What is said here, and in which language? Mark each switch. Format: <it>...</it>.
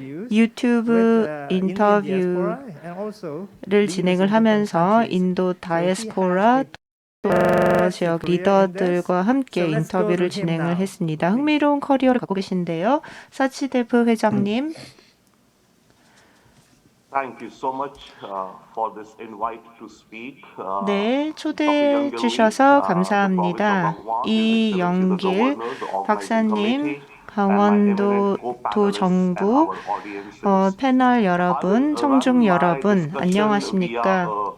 <ko>유튜브 인터뷰를 진행을 하면서 인도 다이아스포라 지역 리더들과 함께 인터뷰를 진행을 했습니다. 흥미로운 커리어를 갖고 계신데요. 사치데브 회장님.</ko> <en>Thank you so much for this invite to speak.</en> <ko>네, 초대해 주셔서 감사합니다. 이영길 박사님, 강원도 도정부 패널 여러분, 청중 여러분, 안녕하십니까?</ko>